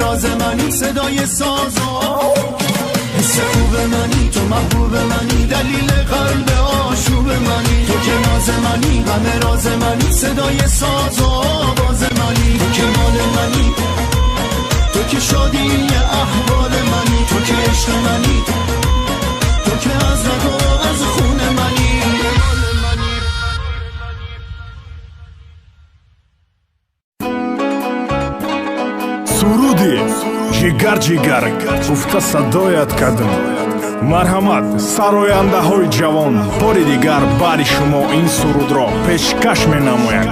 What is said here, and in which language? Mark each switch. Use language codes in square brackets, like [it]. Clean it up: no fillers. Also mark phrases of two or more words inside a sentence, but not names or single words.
[fa] راز منی، صدای ساز و حس خوب منی، تو محبوب منی، دلیل قلب آشوب منی، تو که ناز منی، همه راز منی، صدای ساز و آواز منی، تو که مال منی، تو که شادی احوال منی، تو که عشق منی، تو که از رگ و از خون منی. [tg] суруди ҷигар гуфта садоят кардем. марҳамат сарояндаҳои ҷавон, бори дигар бари шумо ин сурудро пешкаш менамояд.